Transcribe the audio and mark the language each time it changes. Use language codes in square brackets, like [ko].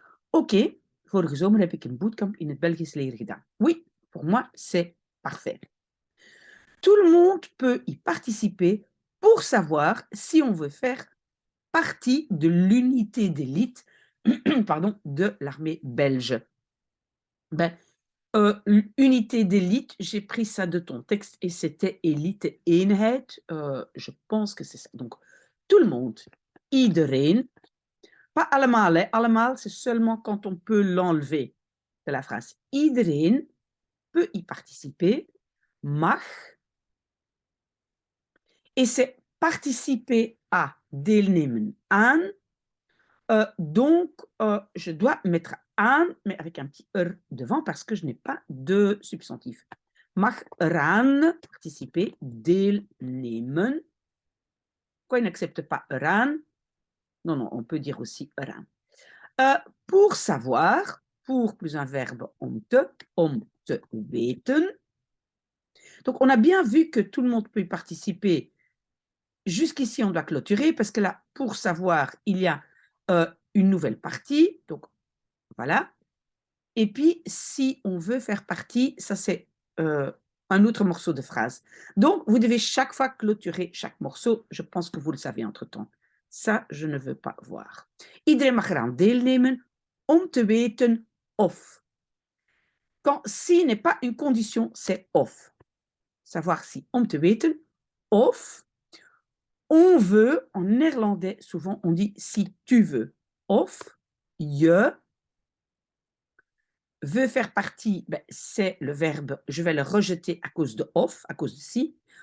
[nl] Oké, vorige zomer heb ik een bootcamp in het Belgisch leger gedaan. [fr] Oui, pour moi, c'est parfait. Tout le monde peut y participer pour savoir si on veut faire partie de l'unité d'élite pardon, de l'armée belge. Ben, unité d'élite, j'ai pris ça de ton texte et c'était [nl] élite eenheid. [fr] Je pense que c'est ça. Donc, tout le monde, iedereen. Pas allemaal, hein. Allemaal, c'est seulement quand on peut l'enlever de la phrase. Iedereen peut y participer, mag, et c'est participer à, [nl] deelnemen aan. [fr] Donc, je dois mettre aan, mais avec un petit er devant parce que je n'ai pas de substantif. [nl] Mag eraan participer, deelnemen. [fr] Pourquoi il n'accepte pas eraan? Non, non, on peut dire aussi eraan. Pour savoir, pour plus un verbe [nl] om te weten. [fr] Donc, on a bien vu que tout le monde peut y participer. Jusqu'ici, on doit clôturer parce que là, pour savoir, il y a une nouvelle partie. Donc, voilà. Et puis, si on veut faire partie, ça c'est un autre morceau de phrase. Donc, vous devez chaque fois clôturer chaque morceau. Je pense que vous le savez entre-temps. Ça, je ne veux pas voir. [nl] Iedereen mag eraan deelnemen om te weten of. [fr] Quand si n'est pas une condition, c'est of. Savoir si, [nl] om te weten, [fr] of. On veut, en néerlandais, souvent on dit si tu veux. Of, je veut faire partie, ben, c'est le verbe, je vais le rejeter à cause de of, à cause de si.